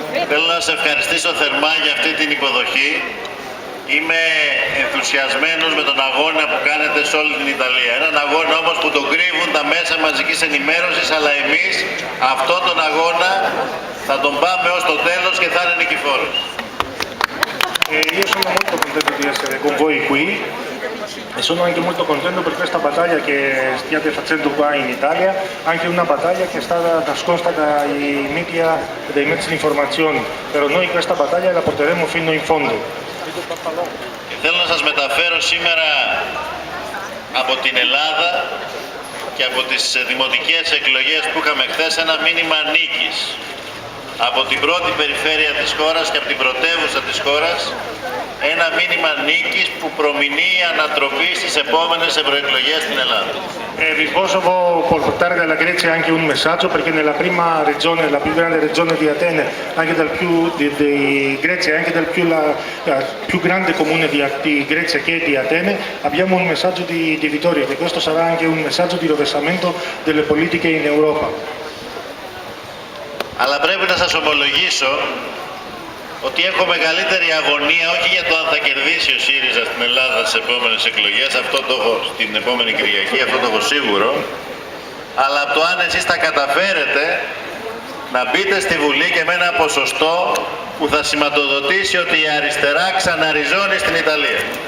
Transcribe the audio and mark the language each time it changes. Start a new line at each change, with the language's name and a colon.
Greek: Θέλω να σας ευχαριστήσω θερμά για αυτή την υποδοχή. Είμαι ενθουσιασμένος με τον αγώνα που κάνετε σε όλη την Ιταλία. Έναν αγώνα όμως που τον κρύβουν τα μέσα μαζικής ενημέρωσης, αλλά εμείς αυτόν τον αγώνα θα τον πάμε ως το τέλος και θα είναι nικηφόρος.
Italian: Io sono molto contento di essere con voi qui e sono anche molto contento per questa battaglia che stiate facendo qua in Italia, anche una battaglia che è stata nascosta dai media e dai mezzi di informazione, però noi questa battaglia la porteremo fino in fondo.
Greek: Θέλω να σας μεταφέρω σήμερα από την Ελλάδα και από τις δημοτικές εκλογές που είχαμε χθες ένα μήνυμα νίκης. Από την πρώτη περιφέρεια της χώρας και από την πρωτεύουσα της χώρας, ένα μήνυμα νίκης που προμηνύει ανατροπή στις επόμενες ευρωεκλογές στην Ελλάδα.
Italian: Vi posso portare dalla Grecia anche un messaggio perché nella prima regione, la più grande regione di Atene, anche di Grecia, anche dal più grande comune di Grecia che è di Atene, abbiamo un messaggio di vittoria, che questo sarà anche un messaggio di rovesciamento delle politiche in Europa.
Greek: Αλλά πρέπει να σας ομολογήσω ότι έχω μεγαλύτερη αγωνία όχι για το αν θα κερδίσει ο ΣΥΡΙΖΑ στην Ελλάδα στις επόμενες εκλογές, αυτό το έχω στην επόμενη Κυριακή, αυτό το έχω σίγουρο, αλλά από το αν εσείς θα καταφέρετε να μπείτε στη Βουλή και με ένα ποσοστό που θα σηματοδοτήσει ότι η αριστερά ξαναριζώνει στην Ιταλία.